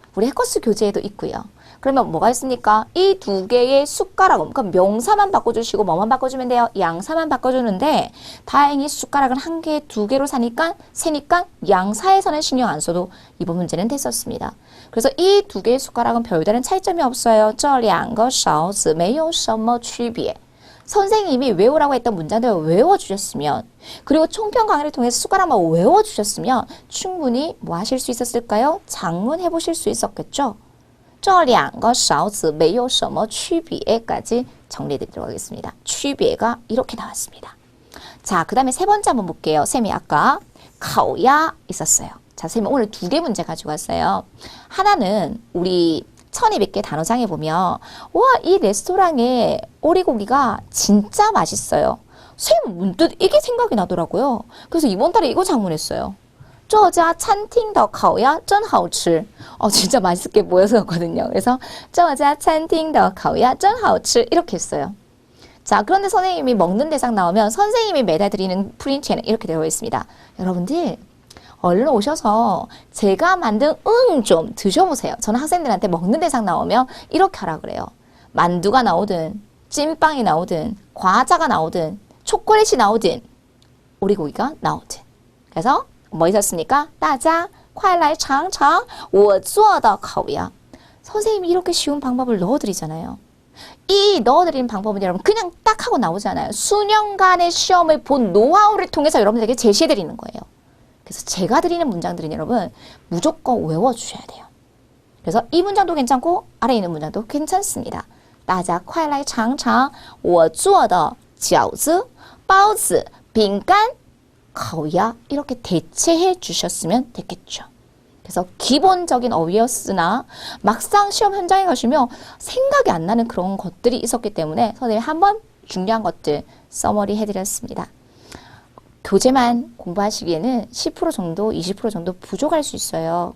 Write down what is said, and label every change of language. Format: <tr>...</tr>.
<ko>우리 해커스 교재에도 있고요. 그러면 뭐가 있습니까? 이 2개의 숟가락은 그럼 명사만 바꿔주시고 뭐만 바꿔주면 돼요? 양사만 바꿔주는데 다행히 숟가락은 1개, 2개로 세니까 양사에서는 신경 안 써도 이번 문제는 됐었습니다. 그래서 이 2개의 숟가락은 별다른 차이점이 없어요.</ko> <zh>这两个勺子没有什么区别.</zh> <ko>선생님이 외우라고 했던 문장들을 외워주셨으면 그리고 총평 강의를 통해서 숟가락만 외워주셨으면 충분히 뭐 하실 수 있었을까요? 작문해 보실 수 있었겠죠?</ko> <zh>这两个勺子没有什么区别</zh> <ko>까지 정리해드리도록 하겠습니다. 区别가 이렇게 나왔습니다. 자, 그 다음에 세 번째 한번 볼게요. 쌤이 아까 가오야 있었어요. 자, 쌤이 오늘 2개 문제 가지고 왔어요. 하나는 우리 1200개 단어장에 보면 와, 이 레스토랑의 오리고기가 진짜 맛있어요. 쌤 문득 이게 생각이 나더라고요. 그래서 이번 달에 이거 장문했어요.</ko> <zh>这家餐厅的烤鸭真好吃.</zh> <ko>진짜 맛있게 보였었거든요. 그래서</ko> <zh>这家餐厅的烤鸭真好吃</zh> <ko>이렇게 했어요. 자, 그런데 선생님이 먹는 대상 나오면 선생님이 매달 드리는 프린트에는 이렇게 되어 있습니다. 여러분들 얼른 오셔서 제가 만든 좀 드셔보세요. 저는 학생들한테 먹는 대상 나오면 이렇게 하라 그래요. 만두가 나오든 찐빵이 나오든 과자가 나오든 초콜릿이 나오든 오리고기가 나오든. 그래서 뭐 있었습니까?</ko> <zh>大家快来尝尝我做的烤鸭.</zh> <ko>선생님이 이렇게 쉬운 방법을 넣어드리잖아요. 이 넣어드리는 방법은 여러분 그냥 딱 하고 나오잖아요. 수년간의 시험을 본 노하우를 통해서 여러분들에게 제시해드리는 거예요. 그래서 제가 드리는 문장들은 여러분 무조건 외워주셔야 돼요. 그래서 이 문장도 괜찮고 아래 있는 문장도 괜찮습니다.</ko> <zh>大家快来尝尝我做的饺子, 包子, 饼干, 烤鸭</zh> <ko>이렇게 대체해 주셨으면 됐겠죠. 그래서 기본적인 어휘였으나 막상 시험 현장에 가시면 생각이 안 나는 그런 것들이 있었기 때문에 선생님이 한번 중요한 것들 서머리 해드렸습니다. 교재만 공부하시기에는 10% 정도, 20% 정도 부족할 수 있어요.</ko>